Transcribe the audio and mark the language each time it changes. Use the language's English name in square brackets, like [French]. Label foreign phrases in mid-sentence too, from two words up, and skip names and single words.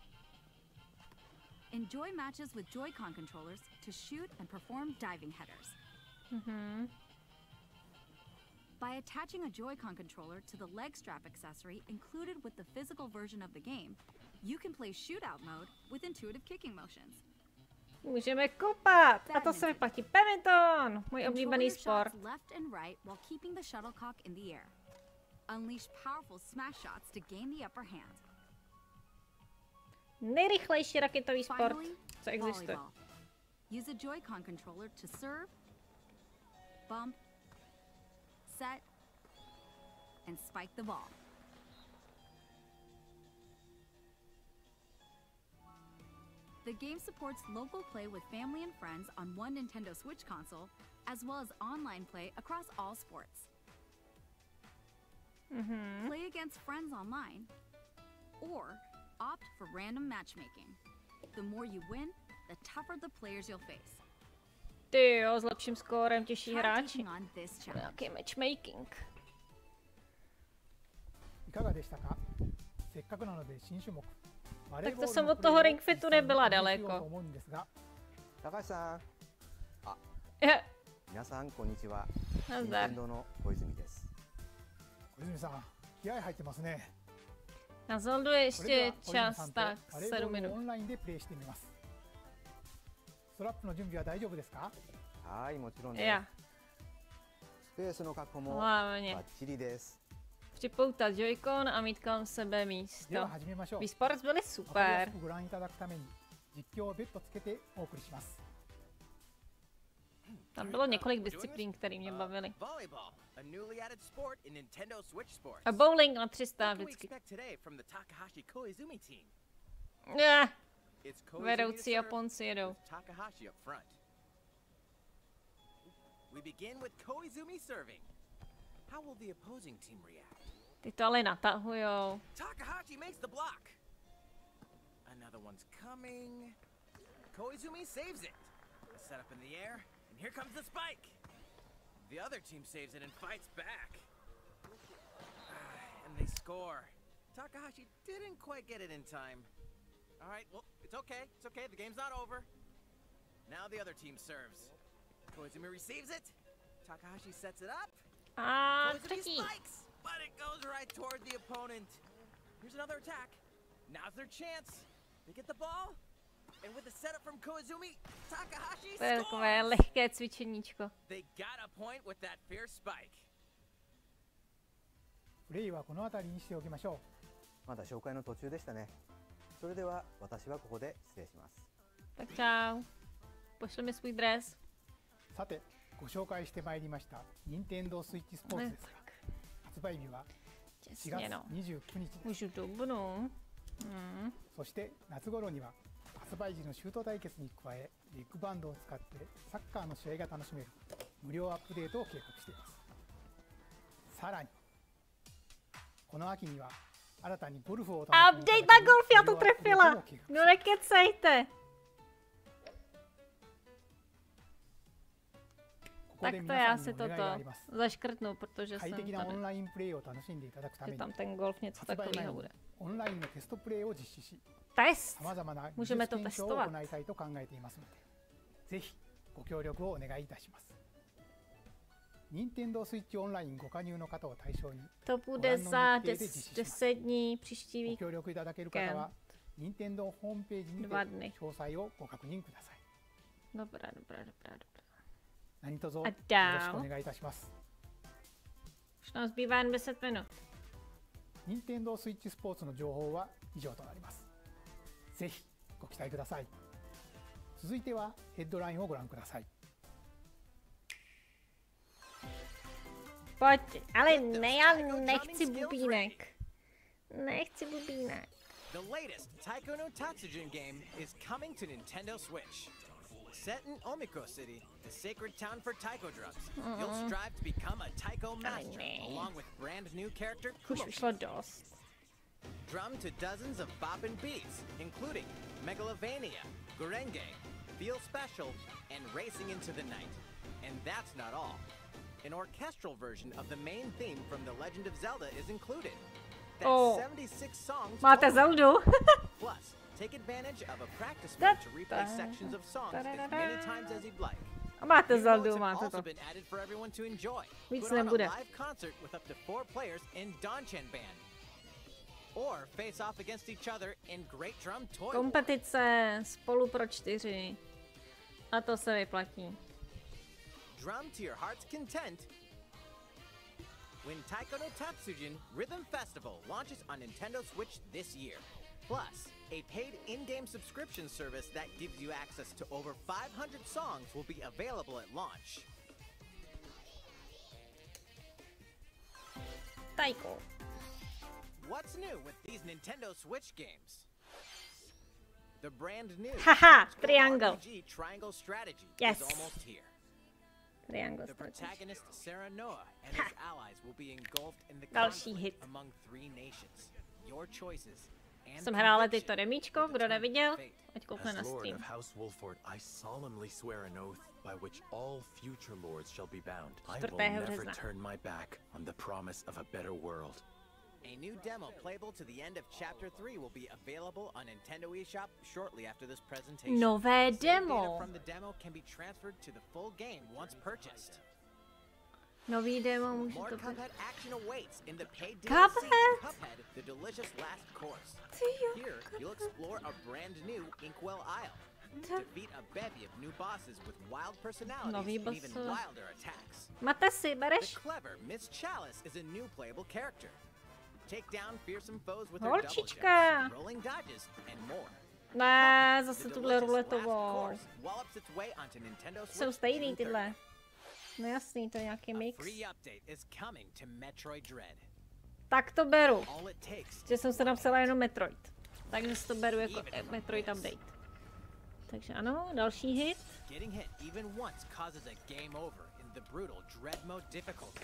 [English] Enjoy matches with Joy-Con controllers to shoot and perform diving headers. By attaching a Joy-Con controller to the leg strap accessory included with the physical version of the game, you can play shootout mode with intuitive kicking motions. [Czech] Můžeme kopat. A to se mi platí. Badminton. Můj [English] Control [Czech] oblíbený [English] your shots [Czech] sport. [English] left and right while keeping the shuttlecock in the air. Unleash powerful smash shots to gain the upper hand. [Czech] Nejrychlejší raketový sport, [English] Finally, [Czech] co existuje. [English] volleyball. Use a Joy-Con controller to serve, bump, set, and spike the ball. The game supports local play with family and friends on one Nintendo Switch console, as well as online play across all sports. Play against friends online, or opt for random matchmaking. The more you win, the tougher the players you'll face. [Czech] Ty jo, s lepším skórem těžší [English] Try [Czech] hráči. [English] taking on this challenge. [Czech] Nějaký matchmaking. [Japanese] いかがでしたかせっかくなので新種目バレー [Czech] Tak [Japanese] ボー [Czech] to [Japanese] ル [Czech] jsem [Japanese] の [Czech] od [Japanese] プレー [Czech] toho [Japanese] を [Czech] Ring [Japanese] 実 [Czech] Fitu [Japanese] 際に [Czech] nebyla [Japanese] 実践しようと [Czech] daleko. [Japanese] 思うんですが高橋さん、 [Czech] Je, [Japanese] 皆さんこんにちは。 [Czech] nazdar. [Japanese] 任天堂の小泉です。小泉さん気合入ってますね [Czech] Na Zeldu [Japanese] それ [Czech] je [Japanese] では [Czech] ještě [Japanese] 小泉さん [Czech] čas, [Japanese] と [Czech] tak [Japanese] バレーボ [Czech] 7 [Japanese] ールをオ [Czech] minut. [Japanese] ンラインでプレイしてみますストラップの準備は大丈夫ですかはい、もちろんです。 [Czech] Já, [Japanese] スペースの確保もバ [Czech] hlavně. [Japanese] ッチリです。 [Czech] Připoutat Joy-Con a mít kolem sebe místo. [Japanese] では始めましょう [Czech] Wii Sports byly [Japanese] わかりや [Czech] super. [Japanese] すくご覧いただくために実況を別途つけてお送りします [Czech] Tam bylo několik disciplín, které mě bavily. [English] Volleyball, a newly added sport in Nintendo Switch Sports. [Czech] A bowling na 300 [English] What can we [Czech] vždycky. [English] expect today from the Takahashi Koizumi team? [Czech] Vedoucí [English] It's Koizumi to serve [Czech] Japonci jedou. [English] with Takahashi up front. We begin with Koizumi serving. How will the opposing team react? [Czech] Ty to ale natahujou. [English] Takahashi makes the block. Another one's coming. Koizumi saves it. Set up in the air, and here comes the spike. The other team saves it and fights back. And they score. Takahashi didn't quite get it in time. All right, well, it's okay. It's okay. The game's not over. Now the other team serves. Koizumi receives it. Takahashi sets it up. [Czech] A [English] Koizumi [Czech] třetí. [English] spikes, but it goes right toward the opponent. Here's another attack. Now's their chance. They get the ball, and with the setup from Koizumi, Takahashi [Czech] To je takové [English] scores. [Czech] lehké cvičeníčko. [English] They got a point with that fierce spike. [Japanese] プレイはこの辺りにしておきましょまだ紹介の途中でしたね。それでは私はここで失礼します。 [Czech] Tak čau. Pošli mi svůj dres. [Japanese] うさてご紹介してまいりました任天堂スイッチスポーツですが発売日は4 [Czech] Těsně [Japanese] 月 [Czech] no. [Japanese] 29日です [Czech] Můžu dubnu. [Japanese] そして夏頃には発売時のシュート対決に加えビッグバンドを使ってサッカーの試合が楽しめる無料アップデートを計画していますさらにこの秋には新たにゴルフを楽しみいただ [Czech] Update [Japanese] け [Czech] na [Japanese] る [Czech] golf, já [Japanese] 無 [Czech] to [Japanese] 料アップデート [Czech] trefila. [Japanese] を計画 [Czech] No nekecejte. [Japanese] ここ [Czech] Tak [Japanese] で [Czech] to [Japanese] 皆 [Czech] já [Japanese] さん [Czech] si [Japanese] にお願いがあり [Czech] toto [Japanese] ます [Czech] zaškrtnu, protože [Japanese] 快 [Czech] jsem [Japanese] 適なオン [Czech] tady, [Japanese] ラインプレイを楽しんでいただくため [Czech] že [Japanese] に [Czech] tam ten golf něco [Japanese] 発売前 [Czech] takového [Japanese] に [Czech] bude. [Japanese] オンラインのテストプレイを実施し [Czech] Test! [Japanese] さまざまな技 [Czech] Můžeme [Japanese] 術 [Czech] to [Japanese] 検証を [Czech] testovat. [Japanese] 行いたいと考えていますのでぜひご協力をお願いいたします任天堂スイッチオンラインご加入の方を対象に [Czech] To bude za 10 dní příští [Japanese] ご [Czech] vík. [Japanese] 協力いただける方は任天堂ホームページにて [Czech] 2 dny. [Japanese] 詳細をご確認ください [Czech] Dobrá. [Japanese] 何卒よ [Czech] A [Japanese] ろしく [Czech] dál. [Japanese] お願いいたします。 Už nám zbývá jen 10 minut. 任天堂スイッチスポーツの情報は以上となります。ぜひご期待ください。続いてはヘッドラインをご覧ください。 [Czech] Pojď, ale ne, já nechci bubínek. Nechci bubínek. [English] The latest Taiko no Tatsujin game is coming to Nintendo Switch. Set in Omiko City, the sacred town for taiko drums, you'll strive to become a taiko master, along with brand new character [Czech] Už šlo dost. [English] Drum to dozens of boppin' beats, including Megalovania, Gurenge, Feel Special, and Racing into the Night. And that's not all. An orchestral version of the main theme from The Legend of Zelda is included. That's 76 songs [Czech] Máte [English] total. [Czech] Zeldu? [English] Plus, take advantage of a practice mode to replay sections of songs as many times as you'd like. [Czech] A máte [English] New [Czech] Zeldu, [English] modes have [Czech] máte [English] also [Czech] to. [English] been added for everyone to enjoy. [Czech] Víc [English] Put on a [Czech] nebude. [English] live concert with up to 4 players in Donchan Band. Or face off against each other in Great Drum Toy War. [Czech] Kompetice spolu pro 4. A to se vyplatí. [English] Drum to your heart's content. When Taiko no Tatsujin Rhythm Festival launches on Nintendo Switch this year. Plus, a paid in-game subscription service that gives you access to over 500 songs will be available at launch. [Czech] Taiko. [English] What's new with these Nintendo Switch games? The brand new [Czech] Haha, [English] old-school [Czech] triangle. [English] RPG Triangle Strategy [Czech] Yes. [English] is almost here. [Czech] Triangle [English] The [Czech] strategy. [English] protagonist Sarah Noah and his allies will be engulfed in the [Czech] Další [English] conflict [Czech] hit. [English] among 3 nations. Your choices and [Czech] Jsem hrála [English] conviction [Czech] teďto remíčko, [English] will [Czech] kdo [English] determine [Czech] neviděl, [English] fate. [Czech] ať koukne na [English] As Lord [Czech] stream. [English] of House Wolford, I solemnly swear an oath by which all future lords shall be bound. I will [Czech] 4. [English] never [Czech] března. [English] turn my back on the promise of a better world. A new demo playable to the end of Chapter 3 will be available on Nintendo eShop shortly after this presentation. [Czech] Nové [English] Save data [Czech] demo. [English] from the demo can be transferred to the full game once purchased. [Czech] Nový demo může [English] More [Czech] to být. [English] Cuphead action awaits in the paid DLC, [Czech] Cuphead? [English] Cuphead, the delicious last course. [Czech] Ty jo, [English] Here, you'll explore a brand new Inkwell Isle. Defeat a bevy of new bosses with wild personalities [Czech] Nový [English] and even [Czech] boss. [English] wilder attacks. [Czech] Máte si, [English] The [Czech] bereš? [English] clever Miss Chalice is a new playable character. Take down fearsome foes with her double [Czech] Holčička. [English] jumps, rolling dodges, and more. [Czech] Ne, zase [English] The [Czech] tuhle [English] delicious [Czech] ruletovou. [English] last course wallops its way onto Nintendo Switch [Czech] Jsou stejný [English] June 3rd. [Czech] tyhle. No jasný, to je nějaký [English] A [Czech] mix. [English] free update is coming to Metroid Dread. [Czech] Tak to beru. [English] All it takes [Czech] Že jsem se napsala jenom Metroid. Takže si to beru jako Metroid update. Takže ano, další hit. [English] Getting hit even once causes a game over in the brutal Dread mode difficulty.